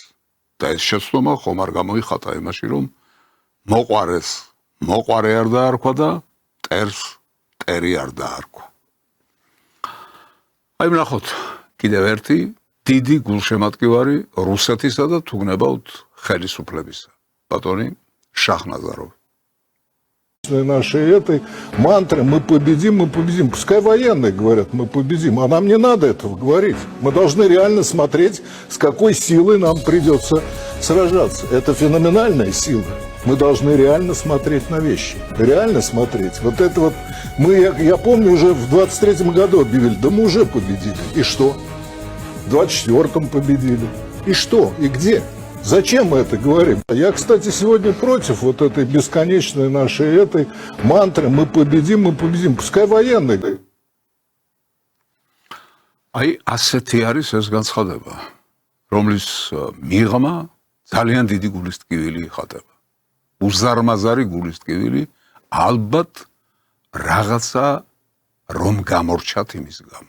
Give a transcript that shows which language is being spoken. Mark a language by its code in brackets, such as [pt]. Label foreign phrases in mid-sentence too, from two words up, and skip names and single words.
[ka] და ეს შეცდომა ხომ არ გამოიხატა იმაში, რომ მოყვარე არ დაარქვა და მტერს მტერი არ დაარქვა. აი ვნახოთ კიდევ ერთი დიდი გულშემატკივარი რუსეთისა და თუგნებავთ ხელისუფლებისა. Ბატონი შაჰნაზაროვი. [ru] Нашей этой мантры мы победим. Пускай военные говорят, мы победим. А нам не надо этого говорить. Мы должны реально смотреть, с какой силой нам придется сражаться. Это феноменальная сила. Мы должны реально смотреть на вещи. Реально смотреть. Вот это вот я помню, уже в 23-м году объявили, да мы уже победили. И что? В 24-м победили. И что? И где? Зачем мы это говорим? Я, кстати, сегодня против вот этой бесконечной нашей этой мантры мы победим. Пускай военные. [ka] Აი ასეთი არის ეს განცხადება, რომლის მიღმა ძალიან დიდი გულისტკივილი იხატება. უზარმაზარი გულისტკივილი, ალბათ რაღაცა რომ გამორჩათ იმის გამო.